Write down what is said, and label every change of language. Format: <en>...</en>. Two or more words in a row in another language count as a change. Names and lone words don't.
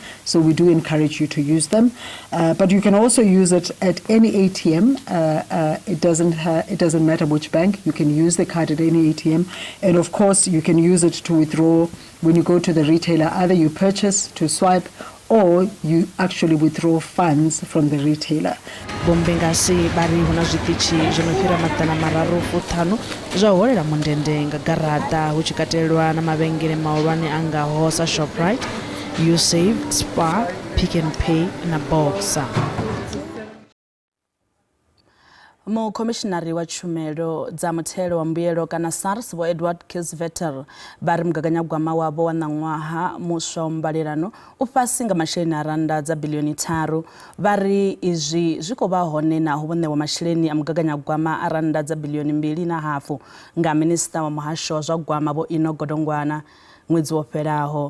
<en>So we do encourage you to use them. But you can also use it at any ATM. It doesn't matter which bank. You can use the card at any ATM. And of course, you can use it to withdraw when you go to the retailer. Either you purchase to swipe or you actually withdraw funds from the retailer.</en> <ve>Bombengasi bari huna zwiṱitshi zwo no fhira maḓana mararu fuṱhanu zwa holela mundende nga garaṱa hu tshi katelwa na mavhengele mahulwane a ngaho sa Shoprite, Usave, Spar, Pick n Pay na Boxer. Mukomishinari wa tshumelo dza muthelo wa mbuyelo kana SARS vho Edward Kisvetter bari mugaganyagwama wavho wa ṋaṅwaha muswa wa mbalelano u fhasi nga masheleni a randa dza biḽioni 3 bari izwi zwi khou vha hone na hu vhoṋewa masheleni a mugaganyagwama a randa dza biḽioni 2.5 nga minista wa muhasho wa zwa gwama vho Ino Godongwana ṅwedzi wo fhelaho.</ve>